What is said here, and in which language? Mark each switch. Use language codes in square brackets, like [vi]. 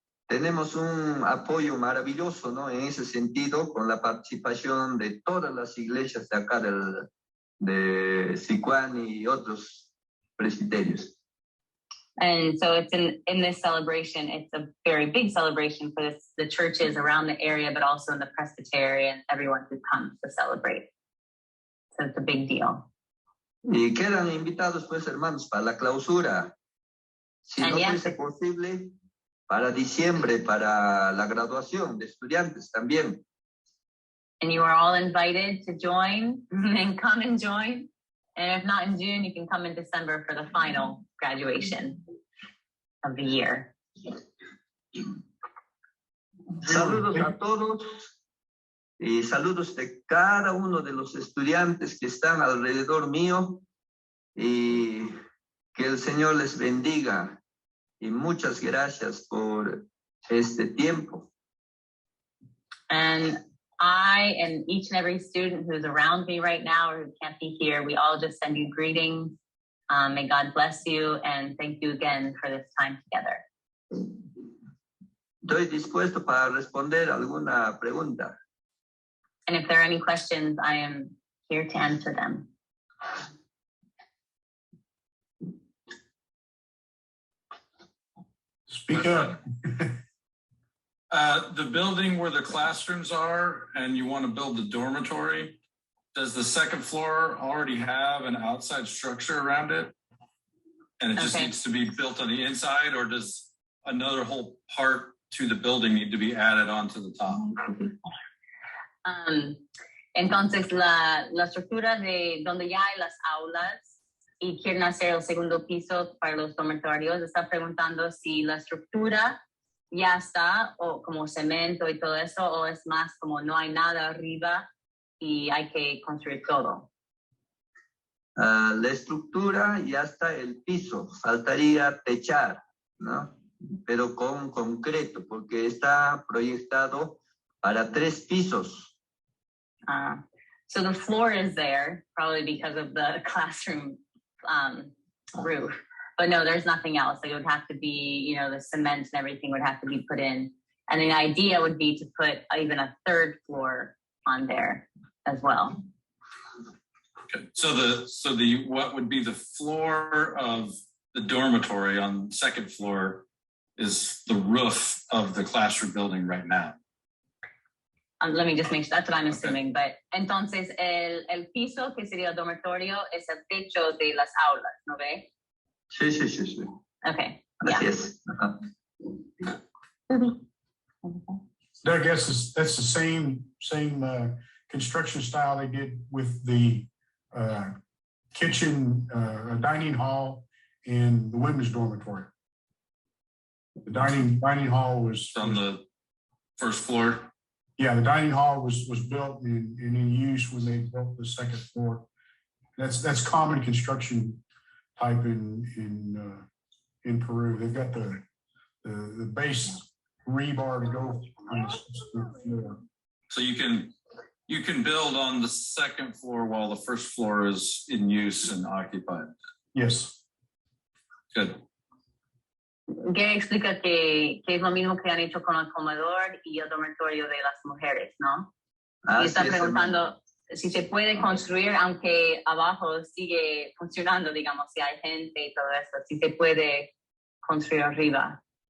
[es] Tenemos un apoyo maravilloso, ¿no? En ese sentido, con la participación de todas las iglesias de acá de Sicuani y otros presbiterios. [en] And so it's in this celebration, it's a very big celebration for the churches around the area, but also in the presbytery and everyone who comes to celebrate. So it's a big deal. [es] Y quedan invitados, pues, hermanos, para la clausura. Si no fuese posible, para diciembre, para la graduación de estudiantes también. [en] And you are all invited to join and come and join. And if not in June, you can come in December for the final graduation of the year. [es] Saludos a todos y saludos de cada uno de los estudiantes que están alrededor mío y que el Señor les bendiga y muchas gracias por este tiempo. [en] And I and each and every student who's around me right now or who can't be here, we all just send you greetings. May God bless you and thank you again for this time together. [es] Estoy dispuesto para responder alguna pregunta. [en] And if there are any questions, I am here to answer them. Speak up. The building where the classrooms are, and you want to build the dormitory, does the second floor already have an outside structure around it? And it just needs to be built on the inside, or does another whole part to the building need to be added onto the top? [es] Entonces, la estructura de donde ya hay las aulas y quieren hacer el segundo piso para los dormitorios, está preguntando si la estructura ya está, o como cemento y todo eso, o es más como no hay nada arriba y hay que construir todo. La estructura ya está el piso, faltaría techar, ¿no? Pero con concreto, porque está proyectado para 3 pisos. [en] So the floor is there, probably because of the classroom roof. But no, there's nothing else. Like it would have to be, the cement and everything would have to be put in. And the idea would be to put even a 3rd floor on there as well. Okay. So the what would be the floor of the dormitory on the 2nd floor is the roof of the classroom building right now. Let me just make sure, that's what I'm assuming. But [es] entonces el piso que sería el dormitorio es el techo de las aulas, ¿no ve? Sí. [en] Okay. [es] Así es. [en] I guess that's the same construction style they did with the kitchen, dining hall, and the women's dormitory. The dining hall was on the 1st floor. Yeah, the dining hall was built and in use when they built the 2nd floor. That's common construction type in Peru. They've got the base rebar to go on the floor. So you can build on the 2nd floor while the 1st floor is in use and occupied. Yes. Good. [es] Gary explica que es lo mismo que han hecho con el comedor y el dormitorio de las mujeres, ¿no? Y está preguntando si se puede construir, aunque abajo sigue funcionando, digamos, si hay gente y todo eso, si se puede construir arriba.